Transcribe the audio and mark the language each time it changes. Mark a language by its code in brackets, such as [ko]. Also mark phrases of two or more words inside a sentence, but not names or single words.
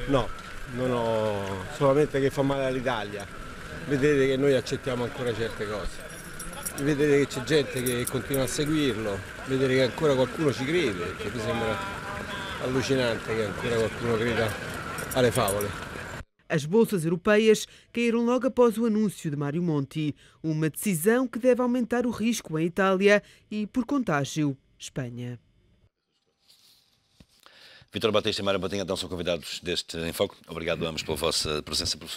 [it] No, non ho solamente che fa male all'Italia. Vedete che noi accettiamo ancora certe cose. Vedete che c'è gente che continua a seguirlo, vedere che ancora qualcuno ci crede, che mi sembra allucinante che ancora qualcuno creda alle favole. [pt] As bolsas europeias caíram logo após o anúncio de Mário Monti, uma decisão que deve aumentar o risco em Itália e, por contágio, Espanha. Vítor Batista e Mário Patinha, então, são convidados deste Em Foco. Obrigado a ambos pela vossa presença, professor.